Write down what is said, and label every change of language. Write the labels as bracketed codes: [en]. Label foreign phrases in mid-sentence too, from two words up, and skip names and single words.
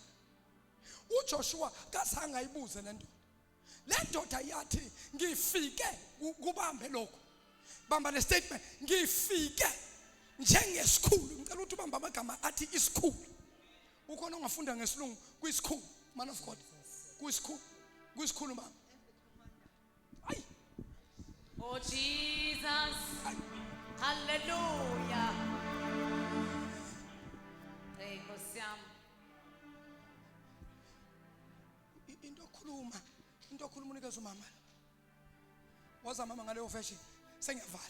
[zu] uJoshua kasanga ayibuze lento. Le ndoda yathi ngifike kubambe lokho. Bamba le statement ngifike njengesikhulu. Ngicela ukuthi ubambe amagama athi isikhulu. Ukhona ongafunda ngesilungu kuyisikhulu [en] man of God. [zu] Kuyisikhulu mama. Ay. [en] Oh Jesus. [zu] Hallelujah. Hey Nkosi yami. Into okhuluma unikeza umama. Waza mama ngaleyo version sengiyavala.